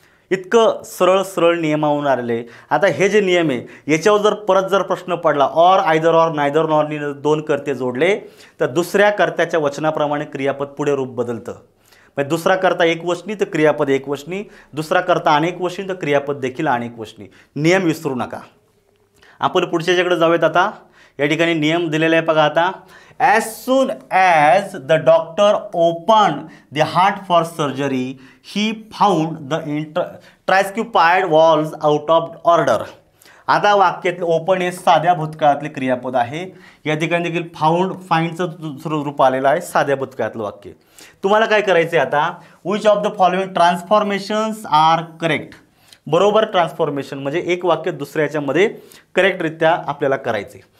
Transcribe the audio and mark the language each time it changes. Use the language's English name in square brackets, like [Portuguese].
[Marathi] इतकं सरळ सरळ नियमावून आलेले. आता हे जे नियम आहे याच्यावर जर परत जर प्रश्न पडला, ऑर, आयदर ऑर, नायदर नॉरनी दोन कर्ते जोडले तर दुसऱ्या कर्त्याच्या वचनाप्रमाणे क्रियापद पुढे रूप बदलतं. म्हणजे दुसरा कर्ता एकवचनी तर क्रियापद एकवचनी, दुसरा कर्ता अनेक वचनी तर क्रियापद देखील अनेक वचनी. नियम विसरू नका. आपण पुढच्याकडे जाऊयात. आता या ठिकाणी नियम दिलेला आहे बघा. [English] आता as soon as the doctor opened the heart for surgery he found the tricuspid valves out of order. [Marathi] आता वाक्यातले ओपन हे साध्या भूतकाळातले क्रियापद आहे. या ठिकाणी देखील फाउंड, फाइंडचं दुसरं रूप आलेलं आहे, साध्या भूतकाळातलं वाक्य. तुम्हाला काय करायचं आहे आता, [English] Which of the following transformations are correct. [Marathi] बरोबर ट्रान्सफॉर्मेशन म्हणजे एक वाक्य दुसऱ्याच्यामध्ये करेक्टरित्या आपल्याला करायचे.